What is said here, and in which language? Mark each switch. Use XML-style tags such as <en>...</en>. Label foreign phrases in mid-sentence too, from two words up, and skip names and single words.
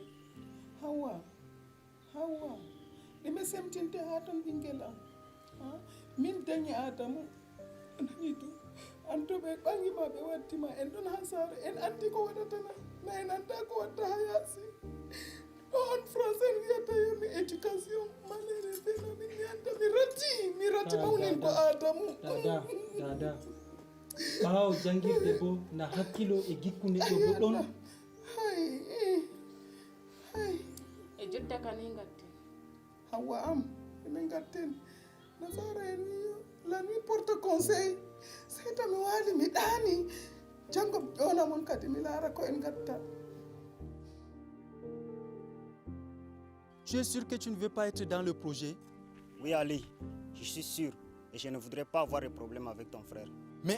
<ff>hawa ɗime semtinte ha ton ɓinguel am min dañi Adamu nani to an to ɓe ɓangima ɓe waddima en ɗon ha saare en andi ko waɗatana ma en anda ko watta ha yaasi ɗo on français wiyata yomi éducation malere feno min mi anda mi ratti mawnen ko Adamu dada ɓawo jangirde bo na hakkilo e gikkunde ɗo bo ɗon hay E jotta kan e gatten hawa am emin gatten nasara en wi</ff> <fr>la nuit porte conseil</fr> <ff>sey to mi waali mi ɗaani janngo mi ƴoona mon kadi mi laara ko en gatta.</ff> <fr>Tu es sûr que tu ne veux pas être dans le projet? Oui, Ali, je suis sûr. Et je ne voudrais pas avoir de problème avec ton frère. Mais...</fr>